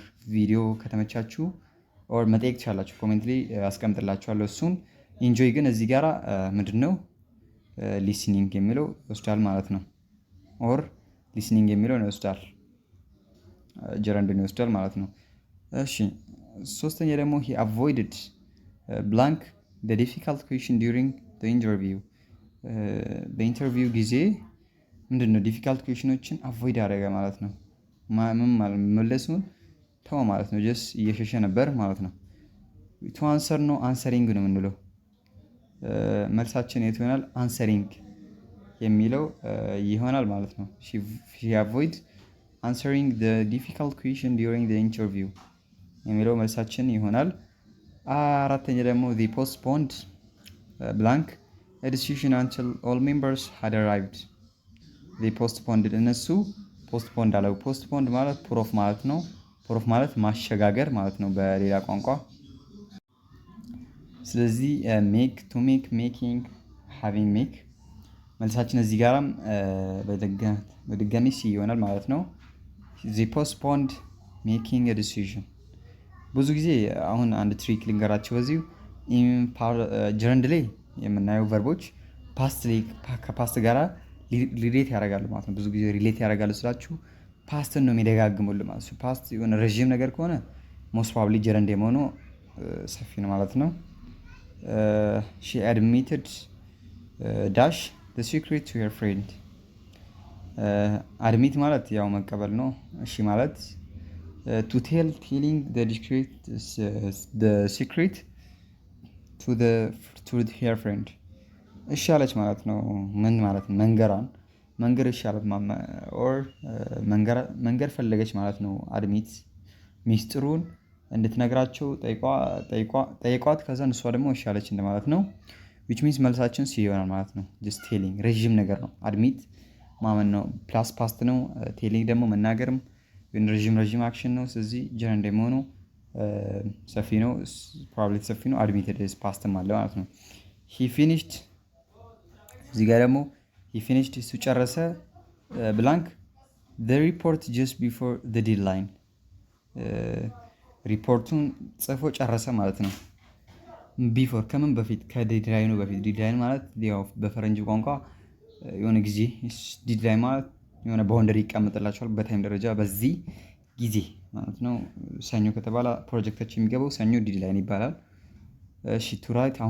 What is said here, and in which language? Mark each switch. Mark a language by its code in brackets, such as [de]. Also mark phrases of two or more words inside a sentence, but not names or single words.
[am] ቪዲዮ ከተመቻችሁ ኦር መጠየቅ ትችላላችሁ፣ ኮሜንት ላይ አስቀምጥላችኋለሁ እሱን። ኢንጆይ ግን እዚህ ጋራ ምንድነው ሊስኒንግ የሚለው ይወስዳል ማለት ነው። ኦር ሊስኒንግ የሚለውን ይወስዳል፣ ጀረንድን ይወስዳል ማለት ነው። እሺ ሶስተኛ ደግሞ [en] he avoided blank the difficult question during the interview። [am] በኢንተርቪው ጊዜ ምንድነው ዲፊካልት ኩዌሽኖችን አቮይድ ያደረገ ማለት ነው። መመለሱን ተው ማለት ነው። ጀስት እየሸሸ ነበር ማለት ነው። [en] to answer [am] ነው አንሰሪንግ ነው የምንለው። መልሳችን የት ይሆናል? አንሰሪንግ የሚለው ይሆናል ማለት ነው። [en] she avoid answering the difficult question during the interview [am] የሚለው መልሳችን ይሆናል። አራተኛ ደግሞ [en] the postponed blank a decision until all members had arrived the postponed [am] እነሱ postponed አለው። postponed ማለት ፕሮፍ ማለት ነው። ፕሮፍ ማለት ማሸጋገር ማለት ነው በሌላ ቋንቋ። ስለዚህ [en] make to make making having make [am] መልሳችን እዚህ ጋራም በድጋሚ ሲ ይሆናል ማለት ነው። [en] they postponed making a decision [am] ብዙ ጊዜ አሁን አንድ ትሪክ ልንገራቸው በዚሁ ጀረንድ ላይ የምናየው ቨርቦች ፓስት ላይ ከፓስት ጋራ ሪሌት ያደርጋሉ ማለት ነው። ብዙ ጊዜ ሪሌት ያደርጋሉ ስላችሁ ፓስትን ነው የሚደጋግሙል ማለት ነው። ፓስት የሆነ ረዥም ነገር ከሆነ [en] most probably [am] ጀረንድ የመሆኑ ሰፊ ነው ማለት ነው። [en] she admitted dash the secret to her friend [am] አድሚት ማለት ያው መቀበል ነው። እሺ ማለት [en] to telling the secret to her friend [am] እሺ አለች ማለት ነው። ምን ማለት ነው? መንገር እሺ አለች ኦር መንገር ፈለገች ማለት ነው። አድሚት ሚስጥሩን እንድትነግራቸው ጠይቋት ከዛ እሷ ደግሞ እሺ አለች እንደማለት ነው። which means መልሳችን ሲ ይሆናል ማለት ነው። [en] just telling [am] ረዥም ነገር ነው። አድሚት ማመን ነው [en] plus past [am] ነው። ቴሊንግ ደግሞ መናገርም ግን ረዥም አክሽን ነው። ስለዚህ ጀረንድ የመሆኑ ሰፊ ነው። ፕሮባቢሊቲ ሰፊ ነው። አድሚትድ ፓስትም አለ ማለት ነው። [en] he finished [am] እዚህ ጋር ደግሞ [en] he finished [am] እሱ ጨረሰ ብላንክ [en] the report just before the deadline [am] ሪፖርቱን ጽፎ ጨረሰ ማለት ነው። ቢፎር ከምን በፊት? ከዴድላይኑ በፊት። ዴድላይን ማለት ያው በፈረንጅ ቋንቋ የሆነ ጊዜ ዴድላይን ማለት የሆነ ባውንደሪ ይቀመጥላቸዋል በታይም ደረጃ በዚህ ጊዜ ማለት ነው። ሰኞ ከተባለ ፕሮጀክታችን የሚገባው ሰኞ ዴድላይን ይባላል። እሺ [en] to write [am] አሁን